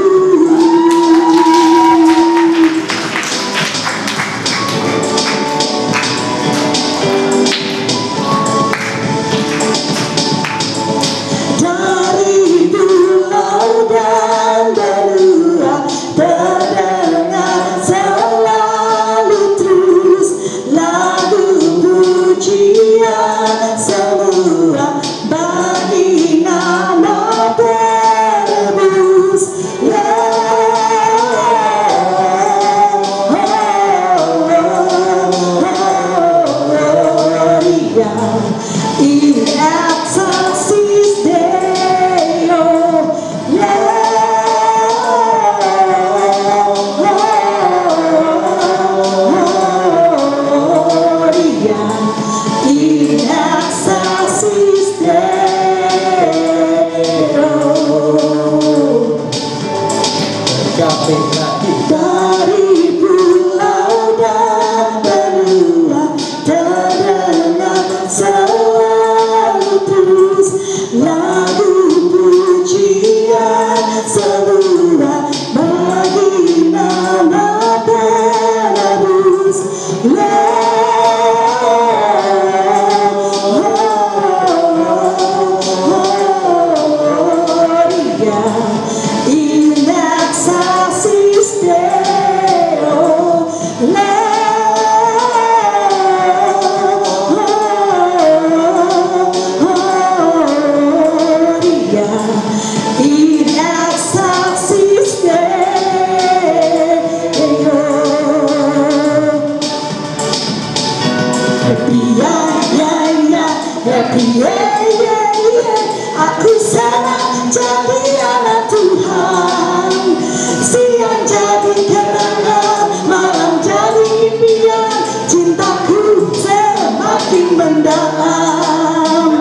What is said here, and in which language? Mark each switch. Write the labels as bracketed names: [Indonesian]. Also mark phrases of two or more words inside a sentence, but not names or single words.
[Indonesian] Dari pulau dan benua terdengar selalu terus lagu pujian semua bagi nama penebus. [Latin] In excelsis Deo, Gloria, in excelsis Deo. [Indonesian] Dari pulau dan benua terdengar selalu terus lagu pujian semua bagi nama penebus. [Latin] Gloria in excelsis Deo, Gloria in excelsis Deo. [Indonesian] Happy aku senang jadi anak Tuhan, siang jadi kenangan, malam jadi impian, cintaku semakin mendalam.